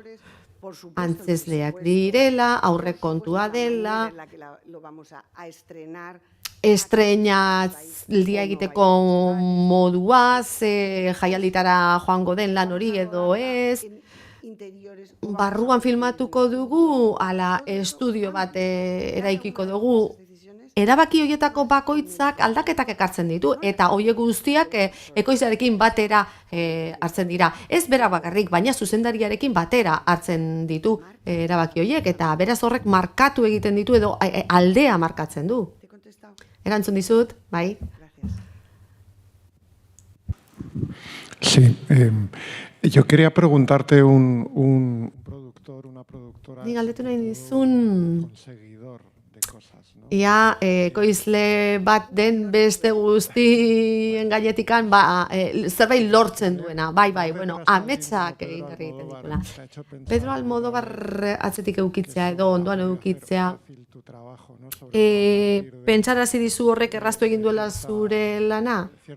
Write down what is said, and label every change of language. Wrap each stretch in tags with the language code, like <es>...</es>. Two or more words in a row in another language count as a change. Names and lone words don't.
<eu>Antzezleak direla, aurrekontua dela, estreinaldia egiteko moduaz, jaialditara joango den lan hori edo ez, barruan filmatuko dugu, ala estudio bat eraikiko dugu, erabaki horietako bakoitzak aldaketak ekartzen ditu, eta horiek guztiak ekoizlearekin batera hartzen dira. Ez bera bakarrik, baina zuzendariarekin batera hartzen ditu erabaki horiek, eta beraz horrek markatu egiten ditu edo aldea markatzen du. Erantzun dizut, bai?</eu> <es>Sí, yo quería preguntarte un productor, una productora...</es> <eu>Ni galdetu nahi dizun ia ekoizle bat den beste guztien gainetikan zerbait lortzen duena, bai, bueno, ametsak egiten dituela. Pedro Almodóvar atzetik eukitzea edo ondoan eukitzea, pentsarazi dizu horrek erraztu egin duela zure lana?</eu>